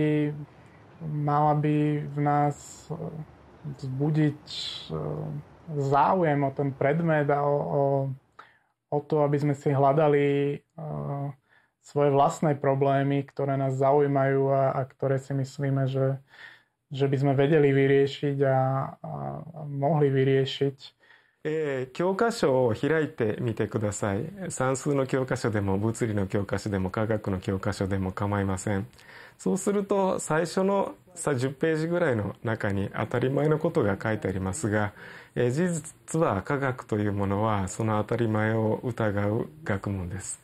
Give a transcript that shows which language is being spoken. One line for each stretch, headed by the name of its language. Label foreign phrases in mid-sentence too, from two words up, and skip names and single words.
Slovak: by v nás vzbudiť záujem o ten predmet a o to, aby sme si hľadali svoje vlastné problémy, ktoré nás zaujímajú a ktoré si myslíme, že by sme vedeli vyriešiť a mohli vyriešiť.
Japanese: 教科書を開いてみてください。算数の教科書でも物理の教科書でも科学の教科書でも構いません。そうすると最初の10ページぐらいの中に当たり前のことが書いてありますが、事実は科学というものはその当たり前を疑う学問です。